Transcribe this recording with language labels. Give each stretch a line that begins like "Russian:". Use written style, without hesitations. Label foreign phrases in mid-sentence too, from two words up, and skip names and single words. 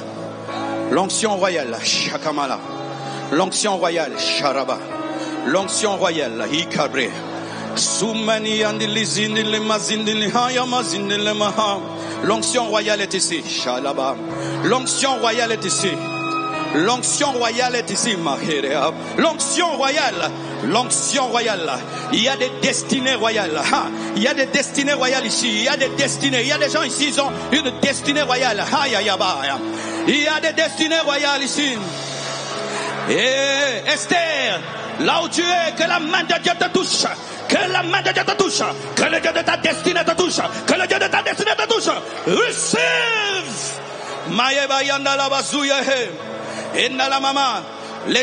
French: L'onction royale, Shakamala. L'onction royale, Sharaba. L'onction royale, Ikabre. Soumani andilizini le mazini le hayamazini le maha. L'onction royale est ici, Shalaba. L'onction royale est ici. L'onction royale est ici, Mahéréab. L'onction royale. L'onction royale. Il y a des destinées royales. Il y a des destinées royales ici. Il y a des destinées. Il y a des gens ici, ils ont une destinée royale. Il y a des destinées royales ici. Et Esther, là où tu es, que la main de Dieu te touche. Que la main de Dieu te touche. Que le Dieu de ta destinée te touche. Que le Dieu de ta destinée te touche. Receive. Maïeba yanda la bazouya he. Inna la mama.